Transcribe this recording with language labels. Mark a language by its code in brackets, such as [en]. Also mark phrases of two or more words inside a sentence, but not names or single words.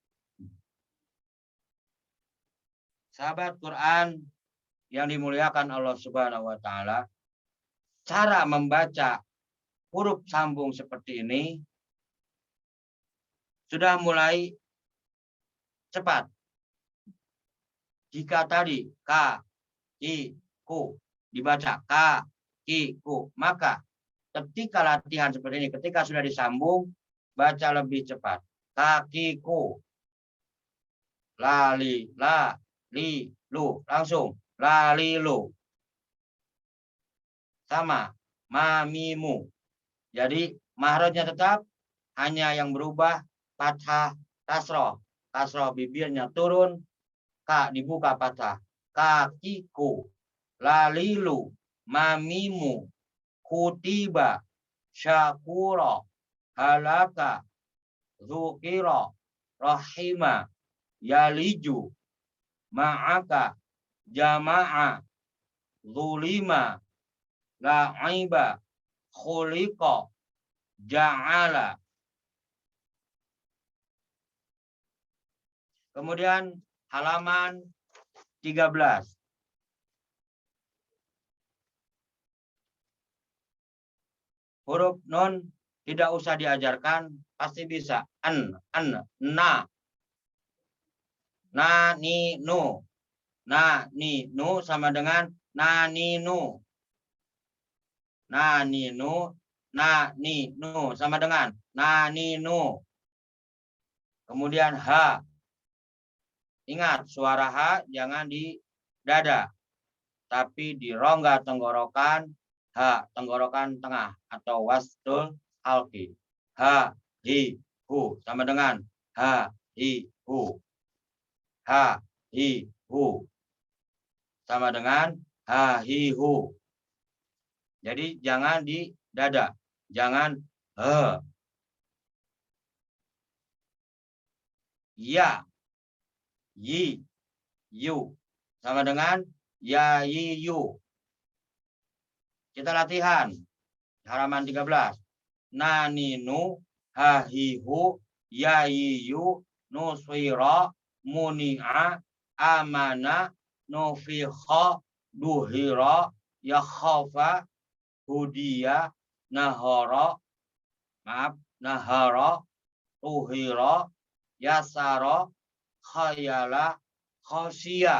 [id] Sahabat Quran yang dimuliakan Allah Subhanahu wa Ta'ala, cara membaca huruf sambung seperti ini sudah mulai cepat. Jika tadi ka, ki, ku dibaca ka, ki, ku, maka ketika latihan seperti ini, ketika sudah disambung, baca lebih cepat. [ar] Kakiku, لَلِ لَ لِ لُ, langsung لَلِ لُ. [id] Sama mamimu. Jadi mahrajnya tetap, hanya yang berubah fathah kasroh bibirnya turun, ka dibuka patah, kakiku, [ar] لَلِلُ مَمِمُ كُتِبَ شَكُرَ هَلَكَ ذُكِرَ رَحِمَ يَلِجُ مَعَكَ جَمَعَ ظُلِمَ لَعِبَ خُلِقَ جَعَلَ. [id] Kemudian halaman 13. Huruf nun tidak usah diajarkan, pasti bisa. [ar] أَنْ نَ نِ نُ. نَ نِ نُ [id] sama dengan [ar] نَ نِ نُ. نَ نِ نُ. نَ نِ نُ [id] sama dengan [ar] نَ نِ نُ. [id] Kemudian ha. Ingat, suara ha jangan di dada, tapi di rongga tenggorokan, ha, tenggorokan tengah atau [ar] وسط الحلق. حَ حِ حُ [id] sama dengan [ar] حَ حِ حُ. حَ حِ حُ [id] sama dengan [ar] حَ حِ حُ. [id] Jadi jangan di dada, jangan he. [ar] Ya, يِ يُ [id] sama dengan [ar] ya, يِ يُ. [id] Kita latihan halaman 13. [ar] نَ نِ نُ حَ حِ حُ, يَ يِ يُ نُصِرَ مُنِعَ أَمَنَ نُفِخَ, ظُهِرَ يَخَافَ هُدِيَ نَهَرَ طُهِرَ يَسَرَ خَيَلَ خَشِيَ.